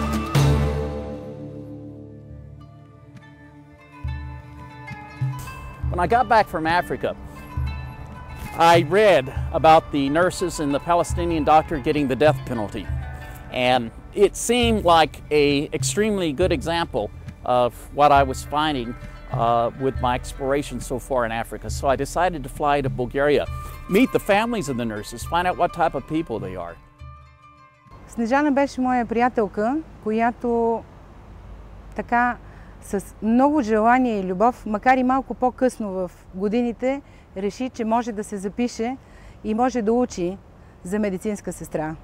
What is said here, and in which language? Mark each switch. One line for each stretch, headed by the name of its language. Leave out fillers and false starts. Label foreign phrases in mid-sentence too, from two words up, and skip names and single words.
English: When I got back from Africa, I read about the nurses and the Palestinian doctor getting the death penalty. And it seemed like an extremely good example of what I was finding with my exploration so far in Africa. So I decided to fly to Bulgaria, meet the families of the nurses, find out what type of people they are.
Bulgarian: Снежана беше моя приятелка, която така с много желание и любов, макар и малко по-късно в годините, реши, че може да се запише и може да учи за медицинска сестра.